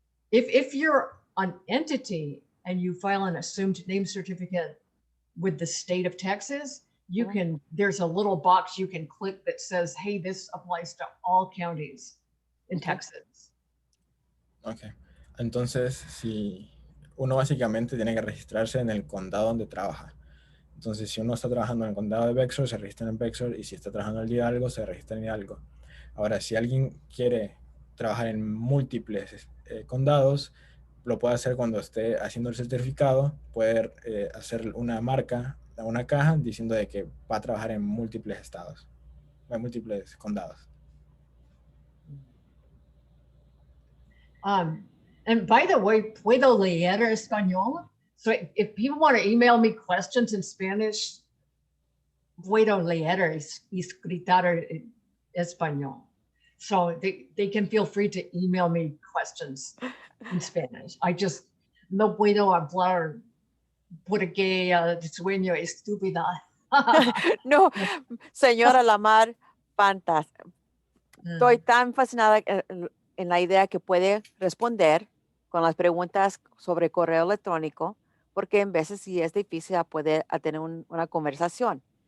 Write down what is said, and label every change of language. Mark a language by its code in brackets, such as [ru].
[en] If you're an entity and you file an assumed name certificate with the state of Texas, you can, there's a little box you can click that says, hey, this applies to all counties in Texas. Ok. [es] Entonces, si uno básicamente tiene que registrarse en el condado donde trabaja. Entonces, si uno está trabajando en el condado de Bexar, se registra en Bexar, y si está trabajando en Hidalgo, se registra en Hidalgo. Ahora, si alguien quiere trabajar en múltiples condados, lo puede hacer cuando esté haciendo el certificado, puede hacer una marca, una caja, diciendo de que va a trabajar en múltiples estados, en múltiples condados. [en] And by the way, [es] puedo leer español. [en] So if people want to email me questions in Spanish, [es] puedo leer y escritar español. [en] So they can feel free to email me questions in Spanish. I just [es] no puedo hablar porque sueño estúpida. No, señora Lamarr, fantástico. Estoy tan fascinada en la idea que puede responder con las preguntas sobre correo electrónico, porque en veces sí es difícil poder tener una conversación.